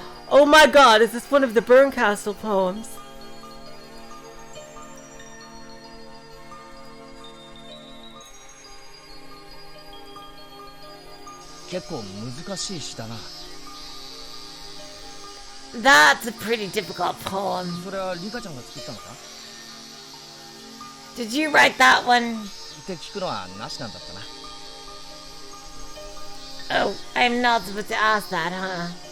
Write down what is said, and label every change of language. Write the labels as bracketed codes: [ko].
[en] Oh my God, is this one of the Burncastle poems? [ja] 結構難しい詩だな。 [en] That's a pretty difficult poem. [ja] それはリカちゃんが作ったのか？ [en] Did you write that one? [ja] って聞くのはなしなんだったな。 [en] Oh, I'm not supposed to ask that, huh?